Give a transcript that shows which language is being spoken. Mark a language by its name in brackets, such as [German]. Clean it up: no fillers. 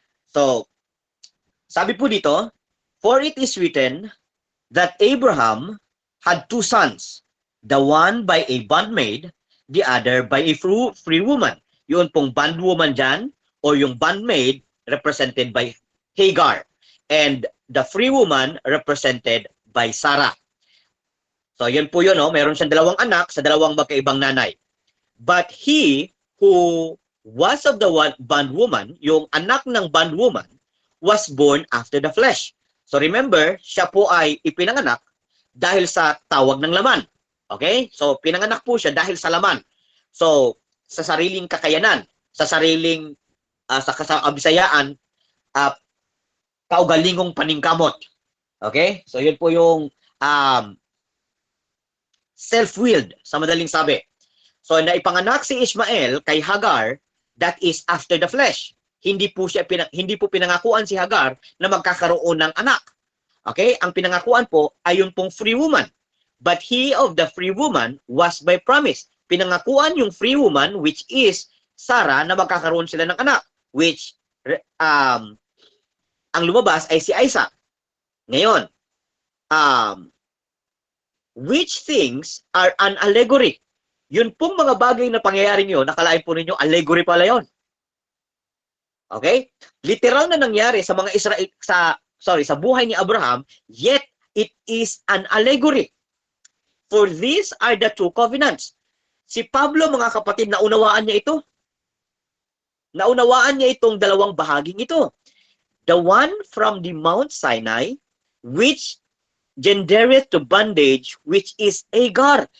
[English] So, [Filipino] sabi po dito, [English] for it is written that Abraham had two sons, the one by a bondmaid, the other by a free woman. Yun pong bondwoman dyan, or yung bondmaid represented by Hagar, and the free woman represented by Sarah. [Filipino] So yun po yun, no? Meron siyang dalawang anak sa dalawang magkaibang nanay. [English] But he who was of the bondwoman, [Filipino] yung anak ng bondwoman, [English] was born after the flesh. [Filipino] So remember, siya po ay ipinanganak dahil sa tawag ng laman. Okay? So pinanganak po siya dahil sa laman. So sa sariling kakayanan, sa sariling sa kabisayaan, [Cebuano] kaugalingong paningkamot. [Filipino] Okay? So yun po yung self-willed, sa madaling sabi. So naipanganak si Ishmael kay Hagar, [English] that is after the flesh. [Filipino] Hindi po pinangakuan si Hagar na magkakaroon ng anak. Okay? Ang pinangakuan po ay yung pong free woman. [English] But he of the free woman was by promise. [Filipino] Pinangakuan yung free woman, which is Sarah, na magkakaroon sila ng anak, which ang lumabas ay si Isaac. [English] Ngayon, which things are an allegory? [Filipino] Yun pong mga bagay na pangyayaring yun, nakalain po ninyo, allegory pala yun. Okay? Literal na nangyari sa mga Israel, sa buhay ni Abraham, [English] yet it is an allegory. For these are the two covenants. [Filipino] Si Pablo, mga kapatid, naunawaan niya ito. Naunawaan niya itong dalawang bahaging ito. [English] The one from the Mount Sinai, which gendereth to bondage, which is Hagar.